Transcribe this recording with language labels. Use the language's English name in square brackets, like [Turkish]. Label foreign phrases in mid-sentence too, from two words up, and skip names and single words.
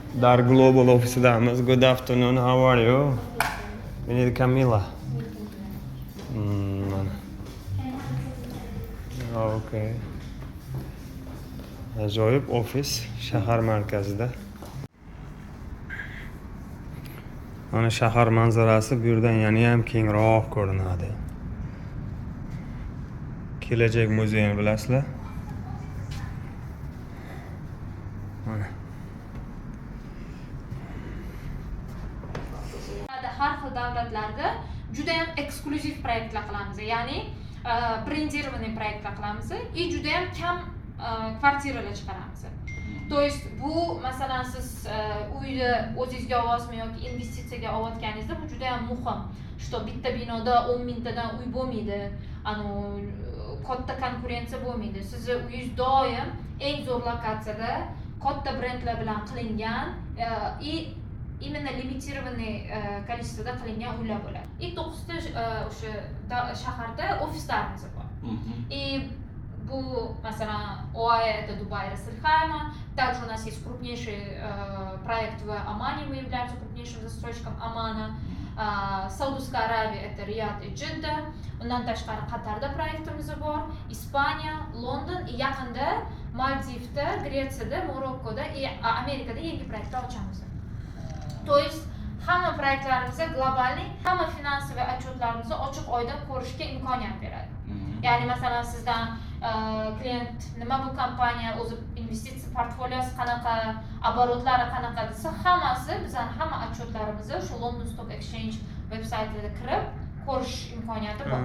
[Uzbek] Dar Global ofisidamiz. [English] Good afternoon. How are you? We need Camila. [Uzbek] Mana. Okay. Ajoyib ofis shahar markazida. Mana shahar manzarasi bu yerdan yana ham kengroq ko'rinadi. Kelajak muzeyini bilasizlar? Mana. Har xil davlatlarda juda ham eksklyuziv proyektlar qilamiz. Ya'ni brendированный proyektlar qilamiz и juda ham kam kvartiralar chiqaramiz. [Russian] То есть [Uzbek] bu masalan siz uyni o'zingizga olasizmi yoki investitsiyaga olayotganingizda bu juda ham muhim. Что bitta binoda 10 mingtadan uy bo'lmaydi. Katta konkurensiya bo'lmaydi. Sizni uyingiz doim eng zo'r lokatsiyada, katta brendlar bilan qilingan [Russian] и именно [Uzbek] limitированный количествоda qilingan uylar bo'ladi. И 9 ta o'sha shaharda ofislarimiz bor. [Russian] И [Uzbek] bu masalan [Russian] ОАЭ это Дубай Рассельхайма, также у нас есть крупнейший проект в Омане, мы являемся крупнейшим застройщиком Омана. Саудовская Аравия это Рияд и Джидда, [Uzbek] undan tashqari Qatarda proyektimiz bor, Ispaniya, London и yaqinda Maldivda, Gretsiyada, Morokkoda и Amerikada yangi proyektlar ochamiz. [Russian] То есть [Uzbek] hamma proyektlarimizda globalniy, hamma finansiy отчетlarimizni ochiq oydin ko'rishga imkoniyat beradi. Ya'ni masalan sizdan klient nima bu kompaniya o'zi investitsiya portfoliosi qanaqa, оборотлari qanaqa desa, hammasi bizning hamma отчетlarimizni shu London Stock Exchange veb-saytiga kirib ko'rish imkoniyati bor.